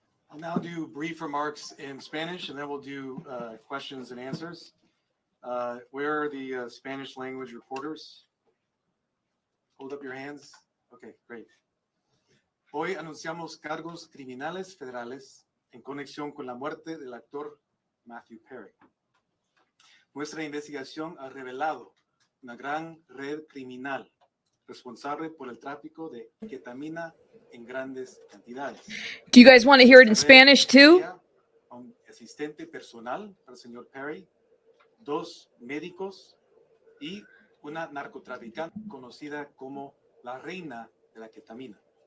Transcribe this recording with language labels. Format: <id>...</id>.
<en>I'll now do brief remarks in Spanish, and then we'll do questions and answers. Where are the Spanish language reporters? Hold up your hands. Okay, great.</en> <es>Hoy anunciamos cargos criminales federales en conexión con la muerte del actor Matthew Perry. Nuestra investigación ha revelado una gran red criminal responsable por el tráfico de ketamina en grandes cantidades.</es> <en>Do you guys want to hear it in Spanish too?</en> <es>Un asistente personal para el señor Perry, 2 médicos y una narcotraficante conocida como la reina de la ketamina.</es>